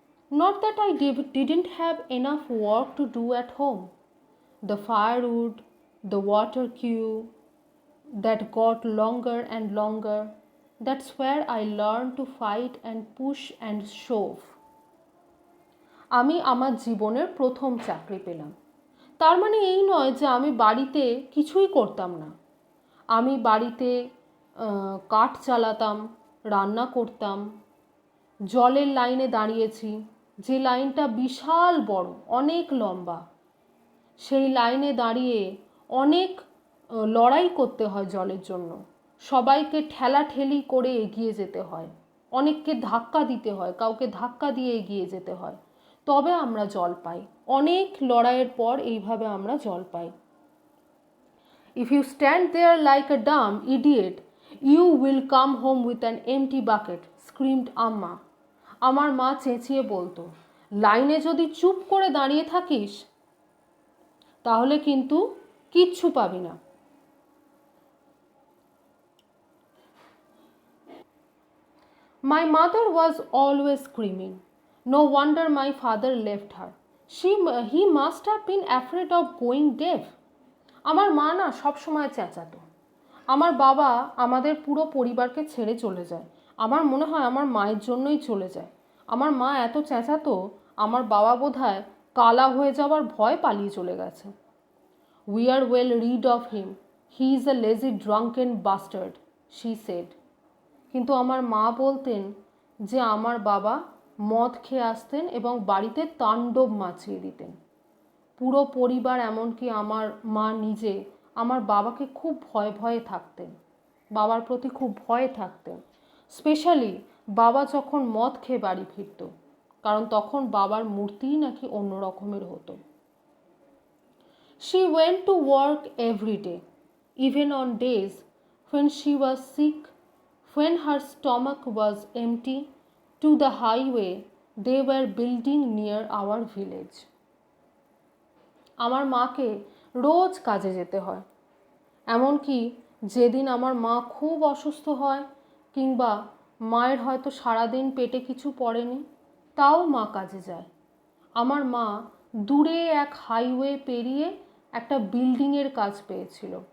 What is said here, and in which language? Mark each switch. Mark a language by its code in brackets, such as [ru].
[en] Not that I didn't have enough work to do at home. The firewood, the water queue that got longer and longer, that's where I learned to fight and push and shove. [bn] আমি আমার জীবনের প্রথম চাকরি পেলাম। তার মানে এই নয় যে আমি বাড়িতে কিছুই করতাম না। আমি বাড়িতে কাঠ চালাতাম, রান্না করতাম, জলের লাইনে দাঁড়িয়েছি, যে লাইনটা বিশাল বড়, অনেক লম্বা। সেই লাইনে দাঁড়িয়ে অনেক লড়াই করতে হয় জলের জন্য। সবাইকে ঠেলাঠেলি করে এগিয়ে যেতে হয়, অনেককে ধাক্কা দিতে হয়, কাউকে ধাক্কা দিয়ে এগিয়ে যেতে হয়, তবে আমরা জল পাই। অনেক লড়াইয়ের পর এইভাবে আমরা জল পাই। [en] If you stand there like a dumb idiot, you will come home with an empty bucket, screamed Amma. [bn] আমার মা চেঁচিয়ে বলতো, লাইনে যদি চুপ করে দাঁড়িয়ে থাকিস, তাহলে কিন্তু কিচ্ছু পাবি না। [en] My mother was always screaming. No wonder my father left her. He must have been afraid of going deaf. [bn] আমার মা না সবসময় চেঁচাতো। আমার বাবা আমাদের পুরো পরিবারকে ছেড়ে চলে যায়। আমার মনে হয় আমার মায়ের জন্যই চলে যায়। আমার মা এত চেঁচাতো, আমার বাবা বোধহয় কালা হয়ে যাওয়ার ভয় পালিয়ে চলে গেছে। [en] We are well rid of him. He is a lazy drunken bastard, she said. [bn] কিন্তু আমার মা বলতেন যে আমার বাবা মদ খেয়ে আসতেন এবং বাড়িতে তাণ্ডব মাচিয়ে দিতেন। পুরো পরিবার, এমনকি আমার মা নিজে, আমার বাবাকে খুব ভয়ে থাকতেন, বাবার প্রতি খুব ভয়ে থাকতেন। স্পেশালি বাবা যখন মদ খেয়ে বাড়ি ফিরত, কারণ তখন বাবার মূর্তিই নাকি অন্য রকমের হতো। [en] She went to work every day, even on days when she was sick, when her stomach was empty, to the highway they were building near our village. [bn] আমার মাকে রোজ কাজে যেতে হয়, এমনকি যেদিন আমার মা খুব অসুস্থ হয় কিংবা মায়ের হয়তো সারাদিন পেটে কিছু পড়েনি, তাও মা কাজে যায়। আমার মা দূরে এক হাইওয়ে পেরিয়ে একটা বিল্ডিংয়ের কাজ পেয়েছিল।